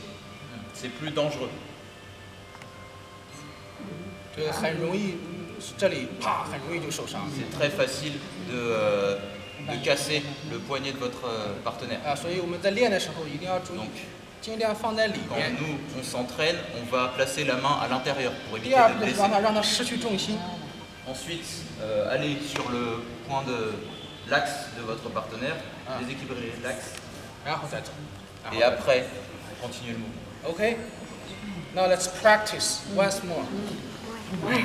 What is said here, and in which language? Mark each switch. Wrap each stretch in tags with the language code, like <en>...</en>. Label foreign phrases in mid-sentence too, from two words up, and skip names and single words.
<fr>c'est plus dangereux.</fr> <zh>就很容易这里啪，很容易就受伤。</zh> <fr>C'est très facile de casser le poignet de votre partenaire.</fr> <zh>所以我们在练的时候一定要注意，</zh> <fr>Donc</fr> <zh>尽量放在里</zh> <fr>quand</fr> <zh>面。</zh> <fr>nous on s'entraîne, on va placer la main à l'intérieur pour</fr> <zh>第</zh> <fr>éviter</fr> <zh>2</zh> <fr>de</fr> <zh>步就是</zh> <fr>blesser.</fr> <zh>让他失去重心，</zh> <fr>Ensuite, aller sur le point de l'axe de votre partenaire, Ah. déséquilibrer l'axe,</fr> <zh>然后再走。</zh> <fr>et après, continuer le mouvement.</fr> <en>OK，now let's practice once more。</en>